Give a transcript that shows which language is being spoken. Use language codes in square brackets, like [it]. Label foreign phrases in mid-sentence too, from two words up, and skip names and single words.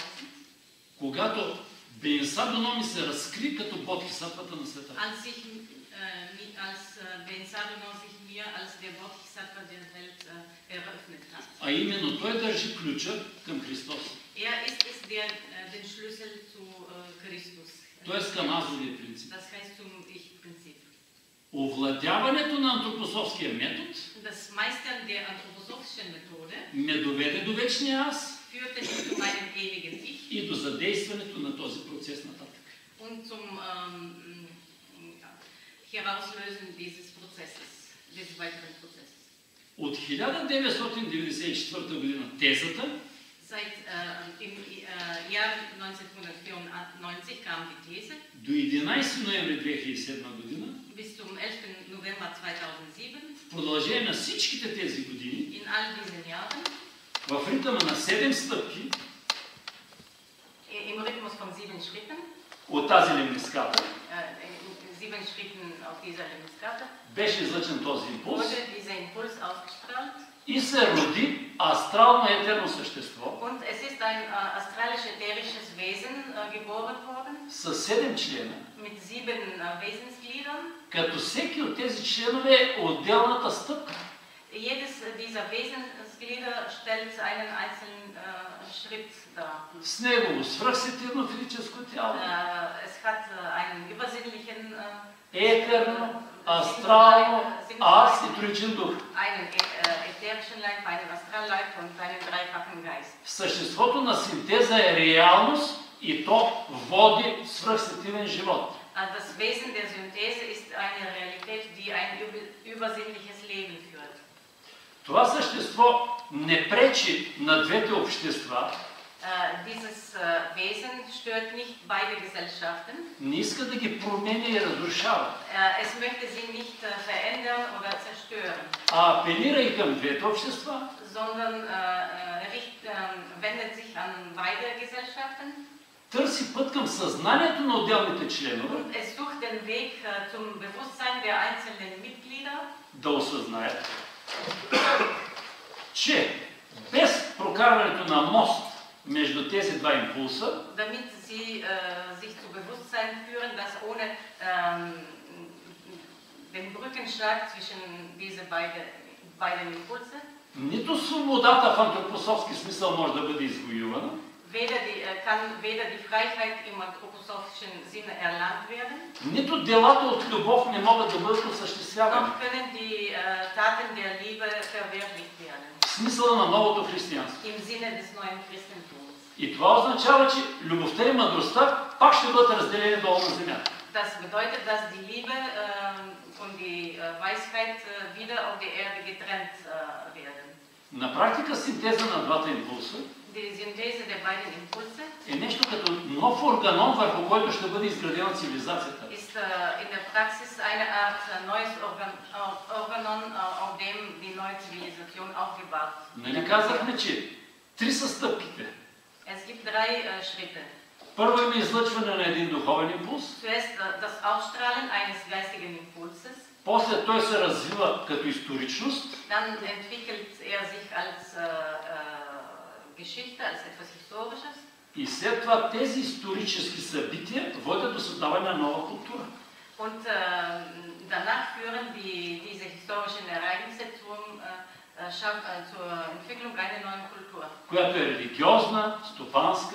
[bg] когато Бенсадономи се разкри като бодхисаттвата на света. [de] als Ben-Salomo sich mir als der Bodhisattva der Welt eröffnet hat. [bg] А именно той държи ключа към Христос. [de] Ist es, der den Schlüssel zu Christus. [bg] Тоест към азовия принцип. [de] Das heißt zum Ich-Prinzip. [bg] Овладяването на антропософския метод [de] Das Meistern der anthroposophischen Methode [bg] ме доведе до вечния аз [de] führte mich zu meinem ewigen Ich [bg] и до задействането на този процес нататък. [de] und zum Herauslösen dieses Prozesses, des weiteren Prozesses. [bg] От 1994 година тезата [de] Seit im Jahr 1994 kam die These, [bg] до 11 ноември 2007 година, [de] bis zum 11. November 2007, [bg] в продължение на всичките тези години, [de] in all diesen Jahren, [bg] в ритъма на 7 стъпки [de] im Rhythmus von 7 Schritten, [bg] от тази лемниската, [de] 7 Schritten auf dieser Lemniskate, [bg] беше излъчен този импулс [de] wurde dieser Impuls ausgestrahlt [bg] и се роди астрално етерно същество [de] und es ist ein astralisch-ätherisches Wesen geboren worden [bg] с 7 члена, [de] mit 7 Wesensgliedern. [bg] като всеки от тези членове е отделната стъпка. [de] Jedes dieser Wesensglieder stellt einen einzelnen Schritt dar. [bg] С негово свръхсетирно физическо тяло, [de] Es hat einen übersinnlichen [bg] етерно, астрално аз и троичен дух. [de] Einen ätherischen Leib, einen Astralleib und einen dreifachen Geist. [bg] Съществото на синтеза е реалност и то води свръхсетивен живот. [de] Das Wesen der Synthese ist eine Realität, die ein übersinnliches Leben führt. [bg] Това същество не пречи на двете общества. [de] Dieses Wesen stört nicht beide Gesellschaften. [bg] Не иска да ги променя и разрушава. [de] Es möchte sie nicht verändern oder zerstören. [bg] А апелира и към двете общества. [de] Sondern wendet sich an beide Gesellschaften. [bg] Търси път към съзнанието на отделните членове. [de] Und es sucht den Weg zum Bewusstsein der einzelnen Mitglieder. [bg] Да осъзнаят, че без прокарването на мост между тези два импулса, [de] damit sie sich zu Bewusstsein führen, dass ohne den Brückenschlag zwischen diese beiden Impulse, [bg] нито свободата в антропософски смисъл може да бъде извоювана, [de] kann weder die Freiheit im anthroposophischen Sinne erlangt werden, [bg] нито делата от любов не могат да бъдат осъществявани. [de] noch können die Taten der Liebe verwirklicht werden. [bg] В смисъла на новото християнство. [de] Im Sinne des neuen Christentums. [bg] И това означава, че любовта и мъдростта пак ще бъдат разделени долу на земята. [de] Das bedeutet, dass die Liebe und die Weisheit wieder auf der Erde getrennt werden. [bg] На практика синтеза на двата импулса [de] Die Synthese der beiden Impulse [bg] е нещо като нов органон, върху който ще бъде изградена цивилизацията. [de] ist in der Praxis eine Art neues Organon, auf dem die neue Zivilisation aufgebaut wird. [bg] Нали казахме, че три са стъпките. [de] Es gibt drei Schritte. [bg] Първо има излъчване на един духовен импулс. [de] Zuerst das Ausstrahlen eines geistigen Impulses. [bg] После той се развива като историчност. [de] Dann entwickelt sich als Geschichte, als etwas Historisches. [bg] И след това тези исторически събития водят до създаване на нова култура. [de] Und danach führen diese historischen Ereignisse zur Entwicklung einer neuen Kultur. [bg] Която е религиозна, стопанска.